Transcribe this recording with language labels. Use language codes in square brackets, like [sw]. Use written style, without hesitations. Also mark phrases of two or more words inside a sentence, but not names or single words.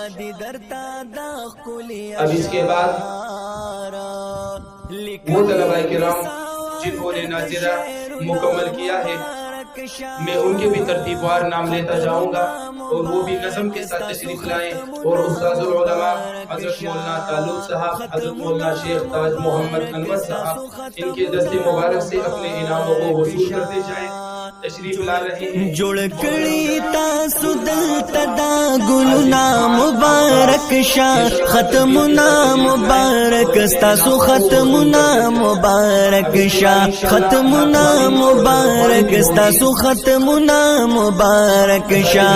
[ur] اب اس کے بعد وہ طلباء کرام جنہوں نے ناظرہ مکمل کیا ہے، میں ان کے بھی ترتیب وار نام لیتا جاؤں گا، اور وہ بھی نظم کے ساتھ تشریف لائیں، اور استاذ العلماء حضرت مولانا تعلق صاحب، حضرت مولانا شیخ تاج محمد انور صاحب، ان کے دست مبارک سے اپنے انعاموں کو وصول کرتے جائیں۔ تشریف لا رہے ہیں۔ [ps] جوڑ کړي تاسو دلته دا ګلونه مبارک شاه، ختمونه مبارک تاسو، ختمونه مبارک شاه، ختمونه مبارک تاسو، ختمونه مبارک شاه،